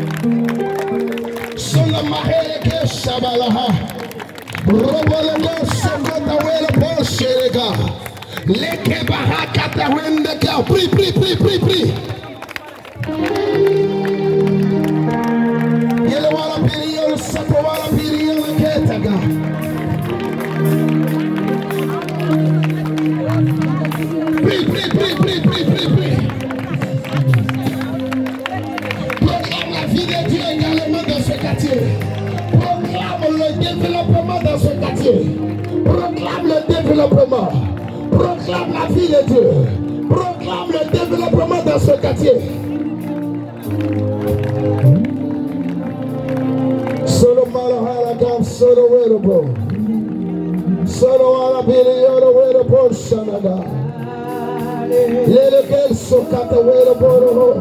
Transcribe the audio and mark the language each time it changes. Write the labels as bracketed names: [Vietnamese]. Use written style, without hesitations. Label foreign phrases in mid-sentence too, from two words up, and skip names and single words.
[French] Shabalaha, Robologo, Prie, prie, prie, prie, prie. Prie, prie, prie, prie, prie, prie, prie. Proclame la vie de Dieu également dans ce quartier. Proclame le développement dans ce quartier. Proclame le développement. Proclame la vie de Dieu. Proclame le développement dans ce quartier. Solo Malahalagam, Solo Werobo. Solo Alabili, Yoro Werobo, Shanaga. Lelekel Sokata Werobo.